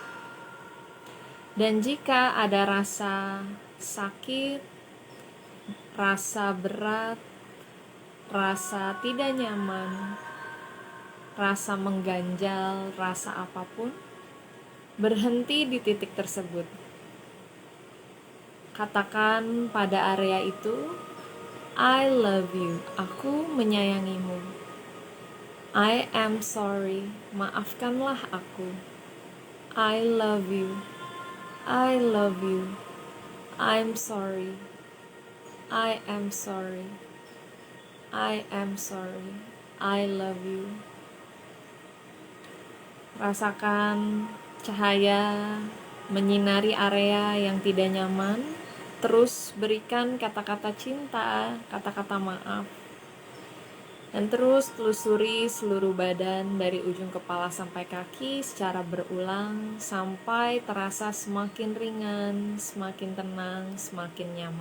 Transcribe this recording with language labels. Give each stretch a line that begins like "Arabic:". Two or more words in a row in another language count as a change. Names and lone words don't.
Indonesian: Dan jika ada rasa sakit, rasa berat, rasa tidak nyaman, rasa mengganjal, rasa apapun, berhenti di titik tersebut. Katakan pada area itu,
English: I love you,
Indonesian: aku menyayangimu.
English: I am sorry,
Indonesian: maafkanlah aku.
English: I love you, I love you. I'm sorry, I am sorry. I am sorry, I love you.
Indonesian: Rasakan cahaya menyinari area yang tidak nyaman. Terus berikan kata-kata cinta, kata-kata maaf. Dan terus telusuri seluruh badan dari ujung kepala sampai kaki secara berulang sampai terasa semakin ringan, semakin tenang, semakin nyaman.